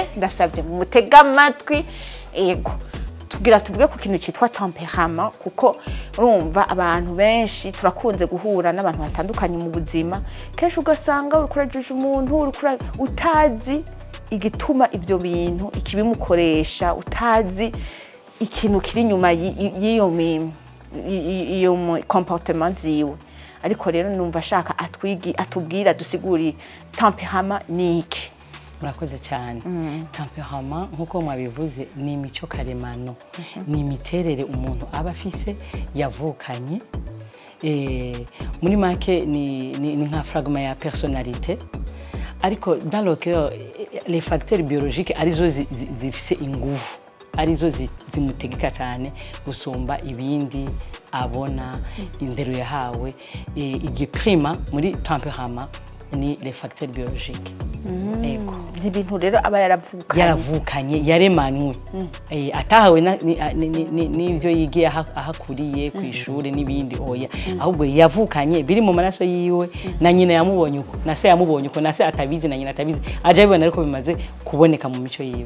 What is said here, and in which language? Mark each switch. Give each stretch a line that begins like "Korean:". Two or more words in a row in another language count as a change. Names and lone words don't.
Rundi: ndasavye mu mutega amatwi ego tugira tuvuge ku kintu citwa tempérament kuko urumva abantu benshi turakunze guhura n'abantu batandukanye mu buzima kenshi ugasanga urukurajeje umuntu utazi igituma ibyo bintu ikibimukoresha utazi ikintu kiri nyuma iyo comportement ziwe ariko rero numva shaka atubwira dusiguri tempérament niki. Murakoze cyane. Tempérament nkuko mwabivuze ni imico karemano ni imiterere umuntu aba afise yavukanye muri make ni nka fragment ya personnalité ariko
French: dans le cœur les facteurs biologiques
Rundi: arizo zifise ingufu arizo zimutegeka cyane gusumba ibindi abona indero yahawe igiprima muri tempérament ni
French: les facteurs biologiques.
Rundi: Ego ibintu rero aba yaravukanye yaremanywe atahawe n'ivyo yigiye ahakuriye ku ishuri n'ibindi oya ahubwo yavukanye biri mu maraso yiwe na nyina yamubonye uko na se yamubonye uko na se atabizi na nyina atabizi aje bibona ariko bimaze kuboneka mu mico yiwe.